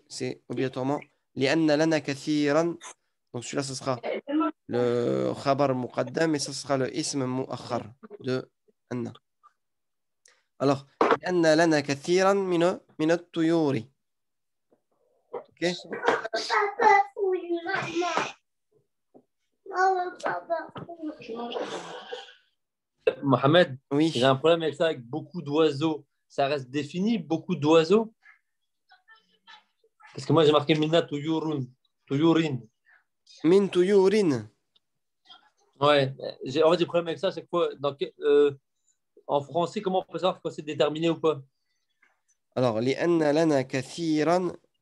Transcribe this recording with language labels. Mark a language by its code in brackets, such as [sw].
[fr] C'est obligatoirement [ar] لأن لنا كثيرا. [fr] Donc celui-là, ce sera le khabar muqaddam et ce sera le ism mu'akhar de anna. [ar] Alors, لأن لنا كثيرا من الطيور. [fr] Ok? Mohamed, Oui. j'ai un problème avec ça, avec beaucoup d'oiseaux. Ça reste défini, beaucoup d'oiseaux? Parce que moi, j'ai marqué [ar] Minna Tuyurun. Tuyurin. Min tuyurin. [fr] Ouais, en fait, j'ai problème avec ça à chaque fois. En français, comment on peut savoir quand c'est déterminé ou pas? [ar] Alors, لأن لنا كثيرا